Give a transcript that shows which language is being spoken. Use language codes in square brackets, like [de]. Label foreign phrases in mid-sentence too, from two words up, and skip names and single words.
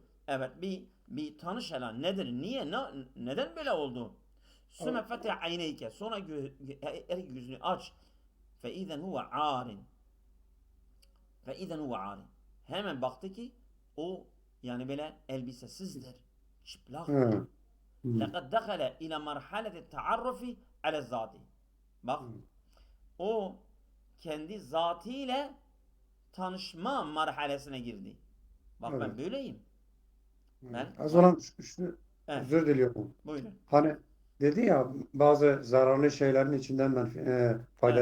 [tr] Evet bir tanış hele. Nedir? Niye? Neden böyle oldu? [ar] ثم فتح عينيك. [tr] Sonra her yüzünü aç. [ar] فإذا هو عار. [tr] Hemen baktı ki o yani böyle elbisesizdir. Çıplaktır. Evet. [ar] لَقَدْ دَخَلَ اِلَى مَرْحَلَةِ التَّعَرُّفِ عَلَى الزَّاتِ [tr] Bak o kendi zatıyla tanışma marhalesine girdi. Bak Evet. ben böyleyim. Az Bak. olan Evet. özür diliyorum. Buyurun. Hani dedi ya bazı zararlı şeylerin içinden faydalı